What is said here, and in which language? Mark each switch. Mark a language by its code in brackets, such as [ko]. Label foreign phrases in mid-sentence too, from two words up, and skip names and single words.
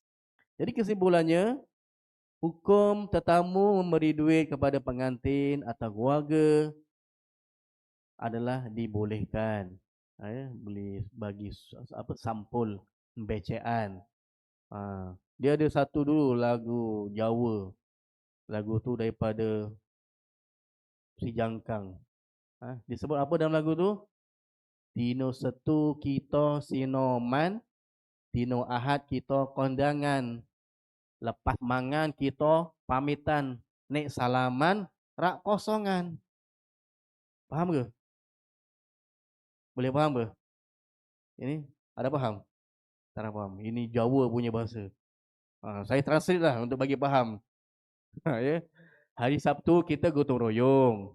[ms] Jadi kesimpulannya, hukum tetamu memberi duit kepada pengantin atau keluarga adalah dibolehkan. Boleh bagi sampul becean. Dia ada satu dulu lagu Jawa. Lagu tu daripada Si Jangkang. Disebut apa dalam lagu tu? [jv] Dino setu kita sinoman, dino ahad kita kondangan. Lepas mangan kita pamitan, nek salaman rak kosongan. [ms] Faham ke? Boleh faham ke? Ini ada faham? Tak ada faham. Ini Jawa punya bahasa. Saya translate lah untuk bagi faham. Ya. Hari Sabtu kita gotong royong.